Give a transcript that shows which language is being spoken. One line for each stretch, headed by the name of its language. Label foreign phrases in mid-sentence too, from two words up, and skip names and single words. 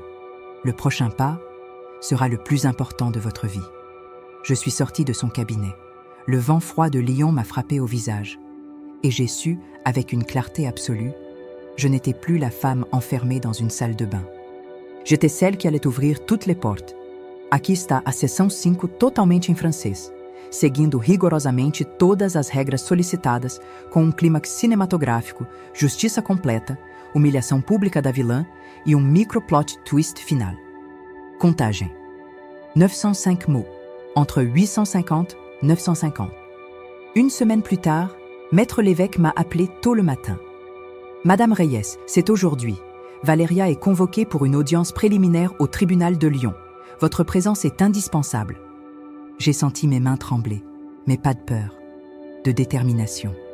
French: Le prochain pas sera le plus important de votre vie. Je suis sortie de son cabinet. Le vent froid de Lyon m'a frappé au visage. Et j'ai su, avec une clarté absolue, je n'étais plus la femme enfermée dans une salle de bain. J'étais celle qui allait ouvrir toutes les portes.
Portuguese: Aqui está a seção 5 totalmente em francês, seguindo rigorosamente todas as regras solicitadas, com clímax cinematográfico, justiça completa, humilhação pública da vilã e micro-plot twist final.
French: Contagem. 905 mots, entre 850 et 950. Une semaine plus tard, Maître l'évêque m'a appelé tôt le matin. « Madame Reyes, c'est aujourd'hui. Valeria est convoquée pour une audience préliminaire au tribunal de Lyon. Votre présence est indispensable. » J'ai senti mes mains trembler, mais pas de peur, de détermination.